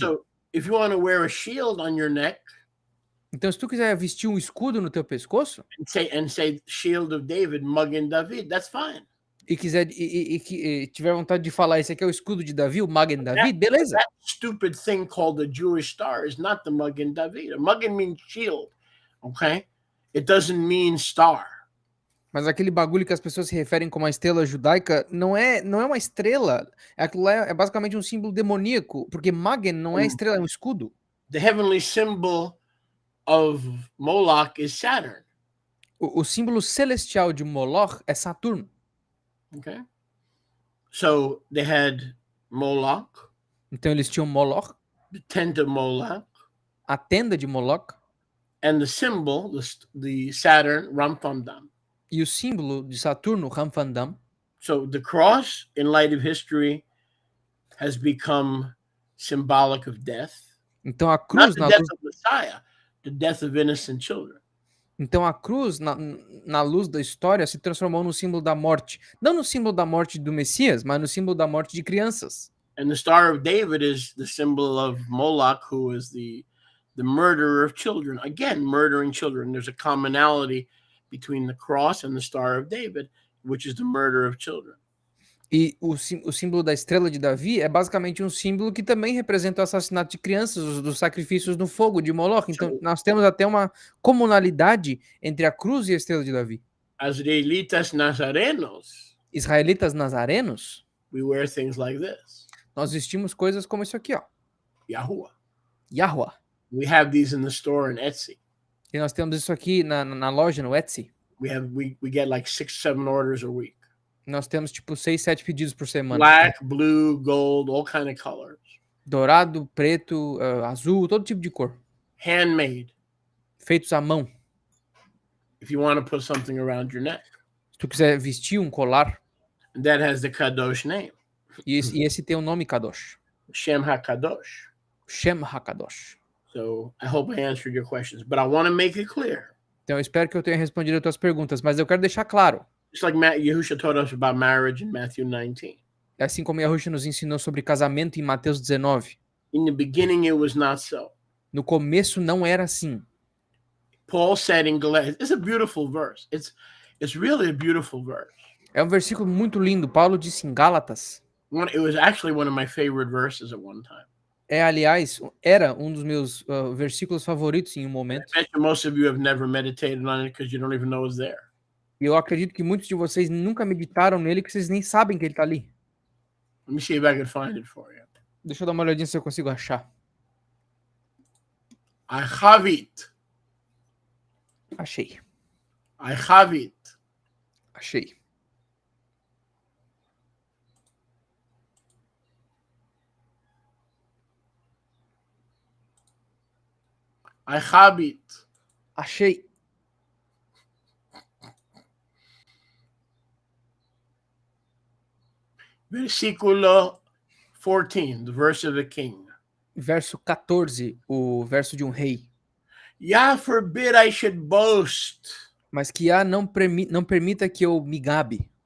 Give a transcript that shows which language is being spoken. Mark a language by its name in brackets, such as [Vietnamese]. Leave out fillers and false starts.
[English] So if you want to wear a shield on your neck [Portuguese] Então, se tu quiser vestir um escudo no teu pescoço [English] and say shield of David, magen David, that's fine. [Portuguese] e tiver vontade de falar esse aqui é o escudo de Davi, o Magen Davi, beleza. [English] That stupid thing called the Jewish star is not the magen David. A magen means shield, okay? It doesn't mean star. [Portuguese] Mas aquele bagulho que as pessoas se referem como a estrela judaica não é uma estrela. Aquilo lá é basicamente um símbolo demoníaco, porque Magen não é estrela, é um escudo. [English] The heavenly symbol of Moloch is Saturn, [Portuguese] O símbolo celestial de Moloch é Saturno. [English] okay? So they had Moloch, [Portuguese] Então eles tinham Moloch, [English] the tent of Moloch, [Portuguese] a tenda de Moloch, [English] and the symbol, the Saturn, Ramfamdam. [Portuguese] e o símbolo de Saturno, Ramfandam. [English] So the cross, in light of history, has become symbolic of death. [Portuguese] Então a [English] Not [Portuguese] cruz, [English] the [Portuguese] na [English] death [Portuguese] luz, [English] of Messiah, the death of innocent children. [Portuguese] Então a cruz, na luz da história, se transformou no símbolo da morte. Não no símbolo da morte do Messias, mas no símbolo da morte de crianças. [English] And the Star of David is the symbol of Moloch, who is the murderer of children. Again, murdering children. There's a commonality between the cross and the Star of David, which is the murder of children. [Portuguese] E o símbolo da estrela de Davi é basicamente um símbolo que também representa o assassinato de crianças, dos sacrifícios no fogo de Moloch. Então, [English] So, [Portuguese] nós temos até uma comunalidade entre a cruz e a estrela de Davi. [English] as Israelitas Nazarenos, [Portuguese] Israelitas nazarenos, [English] we wear things like this. [Portuguese] nós vestimos coisas como isso aqui, ó. [English] Yahuwah. [Portuguese] Yahweh. [English] We have these in the store in Etsy. [Portuguese] E nós temos isso aqui na loja, no Etsy. [English] We get like 6, 7 orders a week. [Portuguese] Nós temos tipo 6, 7 pedidos por semana. [English] Black, blue, gold, all kind of colors. [Portuguese] Dourado, preto, azul, todo tipo de cor. [English] Handmade. [Portuguese] Feitos à mão. [English] If you want to put something around your neck. [Portuguese] Se tu quiser vestir um colar. [English] And that has the Kadosh name. [Portuguese] E esse tem o nome Kadosh. [Hebrew] Shem HaKadosh. Shem HaKadosh. [English] So I hope I answered your questions, but I want to make it clear. [Portuguese] Então eu espero que eu tenha respondido as tuas perguntas, mas eu quero deixar claro. [English] Just like Yahusha taught us about marriage in Matthew 19. [Portuguese] Assim como Yahusha nos ensinou sobre casamento em Mateus 19. [English] In the beginning, it was not so. [Portuguese] No começo não era assim. [English] Paul said in Galatians, it's a beautiful verse. It's really a beautiful verse. [Portuguese] É um versículo muito lindo. Paulo disse em Gálatas. [English] It was actually one of my favorite verses at one time. [Portuguese] Aliás, era um dos meus versículos favoritos em um momento. [English] I bet you most of you have never meditated on it because you don't even know it's there. [Portuguese] E eu acredito que muitos de vocês nunca meditaram nele, que vocês nem sabem que ele está ali. [English] Let me see if I can find it for you. [Portuguese] Deixa eu dar uma olhadinha se eu consigo achar. [English] I have it. [Portuguese] Achei. [English] I have it. [Portuguese] Achei. [English] I have it. [Portuguese] Achei. [English] Versículo 14, the verse of the king. [Portuguese] Verso 14, o verso de um rei. [English] Yah forbid I should boast. [Portuguese] Mas que Yah não permita que eu me gabe.